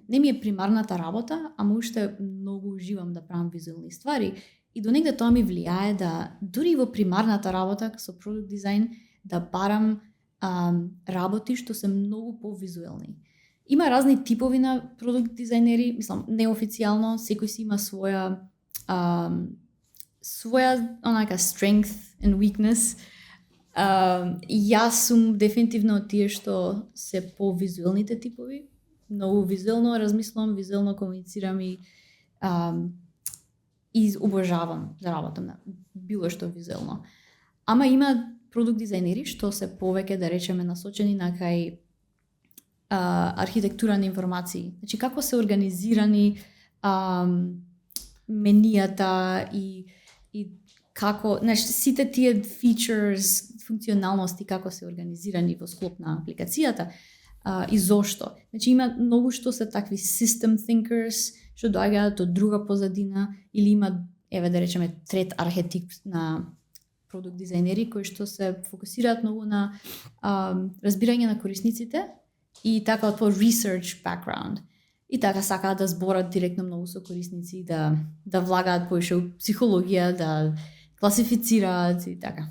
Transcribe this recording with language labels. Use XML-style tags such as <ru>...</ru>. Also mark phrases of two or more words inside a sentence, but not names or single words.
<mk>Не ми е примарната работа, ама уште многу уживам да правам визуелни ствари и до негде тоа ми влијае да дури во примарната работа со продукт дизајн да барам работи што се многу повизуелни. Има разни типови на продукт дизајнери, мислам, неофицијално, секој си има своја онака</mk> <en>strength and weakness.</en> <mk>Јас сум дефинитивно од тие што се по-визуелните типови. Многу визуелно размислувам, визуелно комуницирам и обожавам да работам на било што визуелно. Ама има продукт дизајнери што се повеќе, да речеме, насочени на кај архитектура на информации. Значи, како се организирани менијата и како, значи, сите тие features, функционалности, како се организирани во склоп на апликацијата и зошто. Значи, има многу што се такви</mk> <en>system thinkers,</en> <mk>што доаѓаат од друга позадина, или има, еве да речеме, трет архетип на продукт дизајнери кои што се фокусираат многу на разбирање на корисниците и така од по</mk> <en>research background.</en> <mk>И така сакаат да зборат директно многу со корисници, да влагаат поише у психологија, да класифицираат и така.</mk>